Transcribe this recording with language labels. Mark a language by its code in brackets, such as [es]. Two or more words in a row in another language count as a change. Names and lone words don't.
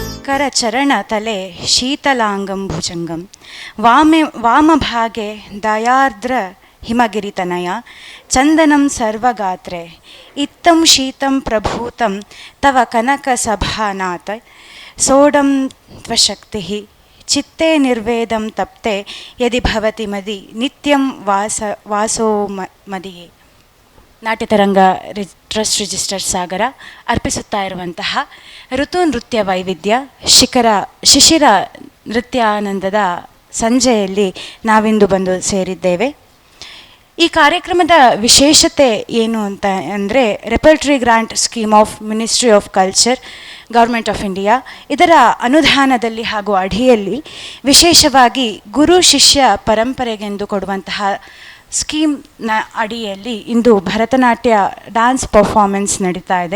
[sa] करचरणतले शीतलांगं भुजंगं वामभागे दयार्द्र हिमगिरितनया चन्दनं सर्वगात्रे इत्थं शीतं प्रभूतं तव कनकसभानाथ सोढं त्वशक्तिः चित्ते निर्वेदं तप्ते यदि भवति मदि नित्यं वासो मदिये. [kn] ನಾಟ್ಯತರಂಗ ಟ್ರಸ್ಟ್ ರಿಜಿಸ್ಟರ್ ಸಾಗರ ಅರ್ಪಿಸುತ್ತಾ ಇರುವಂತಹ ಋತು ನೃತ್ಯ ವೈವಿಧ್ಯ ಶಿಶಿರ ನೃತ್ಯಾನಂದದ ಸಂಜೆಯಲ್ಲಿ ನಾವಿಂದು ಬಂದು ಸೇರಿದ್ದೇವೆ. ಈ ಕಾರ್ಯಕ್ರಮದ ವಿಶೇಷತೆ ಏನು ಅಂತ ಅಂದರೆ [en] Repertory Grant Scheme of Ministry of Culture Government of India [kn] ಇದರ ಅನುದಾನದಲ್ಲಿ ಹಾಗೂ ಅಡಿಯಲ್ಲಿ ವಿಶೇಷವಾಗಿ ಗುರು ಶಿಷ್ಯ ಪರಂಪರೆಗೆಂದು ಕೊಡುವಂತಹ ಸ್ಕೀಮ್ನ ಅಡಿಯಲ್ಲಿ ಇಂದು ಭರತನಾಟ್ಯ [en] dance performance [kn] ನಡೀತಾ ಇದೆ.